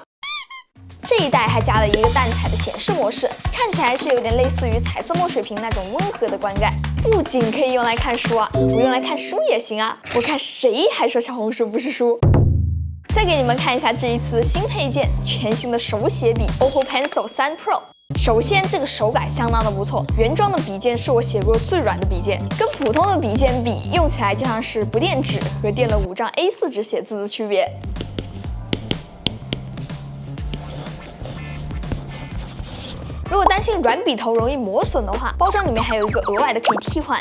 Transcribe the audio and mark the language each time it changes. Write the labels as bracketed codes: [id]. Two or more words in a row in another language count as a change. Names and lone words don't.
[zh] 這一代還加了一個淡彩的顯示模式，看起來是有點類似於彩色墨水屏那種溫和的觀感。不僅可以用來看書啊，我用來看書也行啊。我看誰還說小紅書不是書？再給你們看一下這一次新配件，全新的手寫筆 OPPO Pencil 3 Pro。首先，這個手感相當的不錯，原裝的筆尖是我寫過最軟的筆尖，跟普通的筆尖比，用起來就像是不墊紙和墊了5張 A4 紙寫字的區別。如果擔心軟筆頭容易磨損的話，包裝裡面還有一個額外的可以替換。